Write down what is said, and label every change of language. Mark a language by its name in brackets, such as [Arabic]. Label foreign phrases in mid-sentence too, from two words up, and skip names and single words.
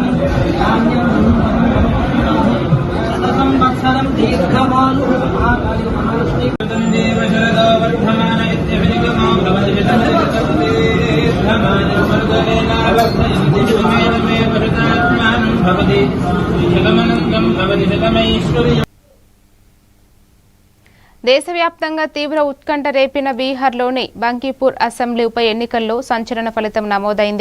[Sanskrit] संवत्सरं दीर्घमायुः महाकालिमहालक्ष्मी देव शरदो वर्धमान इत्यभिनिगमो भवति [Telugu] దేశవ్యాప్తంగా తీవ్ర ఉత్కంఠ రేపిన బీహార్లోని బంకీపూర్ అసెంబ్లీ ఉప ఎన్నికల్లో సంచలన ఫలితం నమోదైంది.